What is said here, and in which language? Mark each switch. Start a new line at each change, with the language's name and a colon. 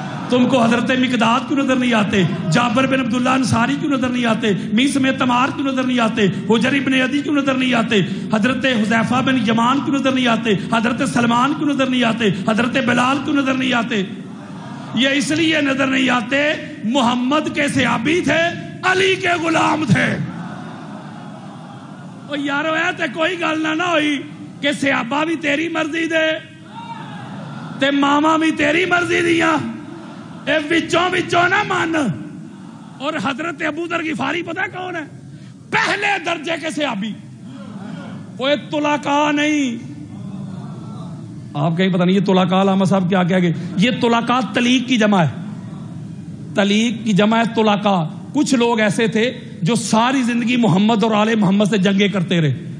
Urdu: تم کو حضرت مقداد کیوں نظر نہیں آتے؟ جابر بن عبداللہ انصاری کیوں نظر نہیں آتے؟ میس میں تمار کیوں نظر نہیں آتے؟ حجر ابن عدی کیوں نظر نہیں آتے؟ حضرت حذیفہ بن یمان کیوں نظر نہیں آتے؟ حضرت سلمان کیوں نظر نہیں آتے؟ حضرت بلال کیوں نظر نہیں آتے؟ یہ اس لیے نظر نہیں آتے محمد کے صحابی تھے، علی کے غلام تھے.
Punjabi: او یارو ہے تے کوئی گل نہ ہوئی کہ صحابہ بھی تیری مرضی دے تے ماما بھی تیری مرضی دیاں اے وچوں نہ مان.
Urdu: اور حضرت ابو ذر غفاری پتہ کون ہے؟ پہلے درجے کے صحابی. کوئی طلقاء نہیں. آپ کہیں پتہ نہیں یہ طلقاء علامہ صاحب کیا کہہ گئے؟ یہ طلقاء طلیق کی جمع ہے. طلیق کی جمع ہے طلقاء. کچھ لوگ ایسے تھے جو ساری زندگی محمد اور آل محمد سے جنگیں کرتے رہے.